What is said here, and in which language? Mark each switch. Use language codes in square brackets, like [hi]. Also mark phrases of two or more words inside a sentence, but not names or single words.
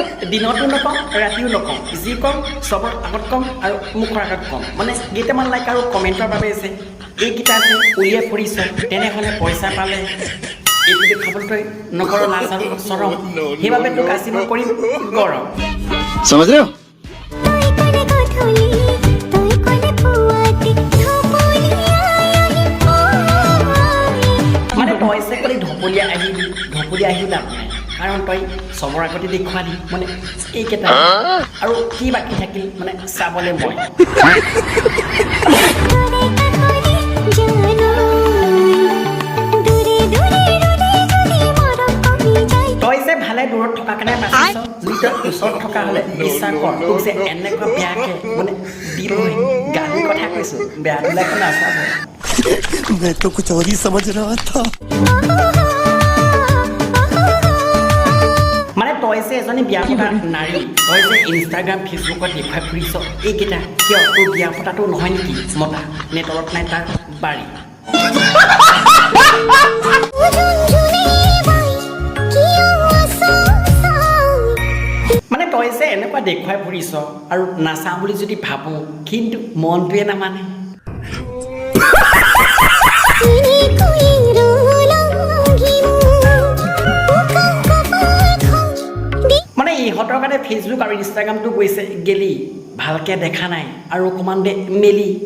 [as] দিনতো নকওঁ ৰাতিও নকওঁ যি কওঁ চবৰ আগত কওঁ আৰু মুখৰ আগত কওঁ মানে কেইটামান লাইক আৰু কমেণ্টৰ বাবে যে এইকেইটা যে উলিয়াই ফুৰিছ তেনেহ'লে পইচা পালে এইটো দেখাবলৈ তই নকৰ লাজ আৰু চৰম সেইবাবে তোক আজি মই কৰিম গৰম [hi] समझ रहे हो [as] মানে তই যে ক'লি ঢপলীয়া আহিবি লাভ নাই কাৰণ তই চবৰ আগতে দেখুৱালি মানে এইকেইটা আৰু কি বাকী থাকিল মানে চাবলৈ মই তই যে ভালে দূৰত থকা কাৰণে বাচিছ যদি তই ওচৰত থকা হ'লে বিশ্বাস কৰ তোক যে এনেকুৱা বেয়াকৈ মানে দিলৈ গালি কথা কৈছোঁ বেয়া দিলাকৈ নাচাব [hi] मैं तो कुछ और ही समझ रहा था [as] মানে তই যে এজনী বিয়া পতা নাৰী তই যে ইনষ্টাগ্ৰাম ফেচবুকত দেখুৱাই ফুৰিছ এইকেইটা কিয় তোৰ বিয়া পতাটো নহয় নেকি মতা নে তলত নাই তাৰ বাৰী মানে তই যে এনেকুৱা দেখুৱাই ফুৰিছ আৰু নাচাওঁ বুলি যদি ভাবোঁ কিন্তু মনটোৱে নামানে মানে ইহঁতৰ কাৰণে ফেচবুক আৰু ইনষ্টাগ্ৰামটো গৈছে গেলি ভালকৈ দেখা নাই আৰু অকণমান দে মেলি